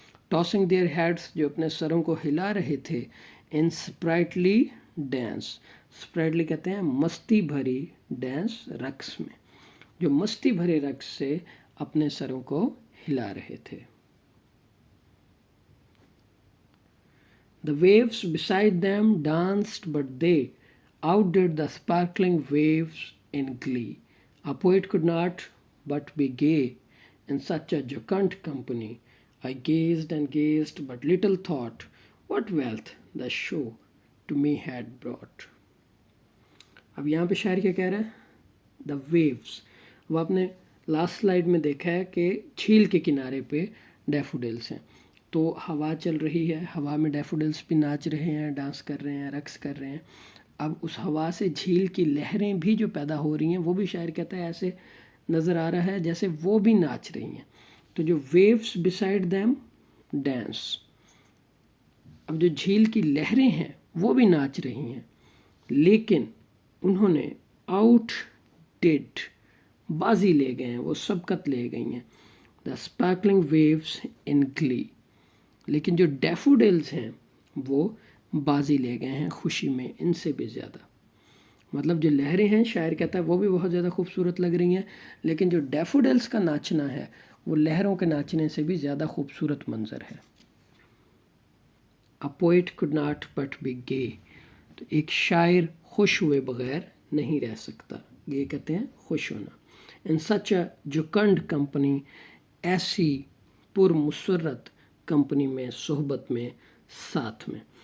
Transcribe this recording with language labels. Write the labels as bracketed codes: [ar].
[en] tossing their heads, [ur] جو اپنے سروں کو ہلا رہے تھے. [en] in sprightly dance, [ur] اسپرائٹلی کہتے ہیں مستی بھری ڈانس، رقص میں، جو مستی بھرے رقص سے اپنے سروں کو ہلا رہے تھے. [en] The waves beside them danced, but they outdid the sparkling waves in glee. A poet could not but be gay in such a jocund company. I gazed and gazed, but little thought what wealth the show to me had brought. [ur] اب یہاں پہ شاعر کیا کہہ رہا ہے؟ [en] The waves. [ur] وہ آپ نے لاسٹ سلائیڈ میں دیکھا ہے کہ جھیل کے کنارے پہ ڈیفوڈلس ہیں. تو ہوا چل رہی ہے، ہوا میں ڈیفوڈلس بھی ناچ رہے ہیں، ڈانس کر رہے ہیں، رقص کر رہے ہیں. اب اس ہوا سے جھیل کی لہریں بھی جو پیدا ہو رہی ہیں وہ بھی شاعر کہتا ہے ایسے نظر آ رہا ہے جیسے وہ بھی ناچ رہی ہیں. تو جو [en] waves beside them dance, [ur] اب جو جھیل کی لہریں ہیں وہ بھی ناچ رہی ہیں، لیکن انہوں نے آؤٹ ڈیڈ، بازی لے گئے ہیں، وہ سبقت لے گئی ہیں. [en] the sparkling waves in glee, [ur] لیکن جو ڈیفوڈلز ہیں وہ بازی لے گئے ہیں خوشی میں ان سے بھی زیادہ. مطلب جو لہریں ہیں شاعر کہتا ہے وہ بھی بہت زیادہ خوبصورت لگ رہی ہیں، لیکن جو ڈیفوڈلز کا ناچنا ہے وہ لہروں کے ناچنے سے بھی زیادہ خوبصورت منظر ہے. [en] A poet could not but be gay. [ur] تو ایک شاعر خوش ہوئے بغیر نہیں رہ سکتا. یہ کہتے ہیں خوش ہونا. [en] In such a jocund company، [ur] ایسی پر مسرت کمپنی میں، صحبت میں، ساتھ میں.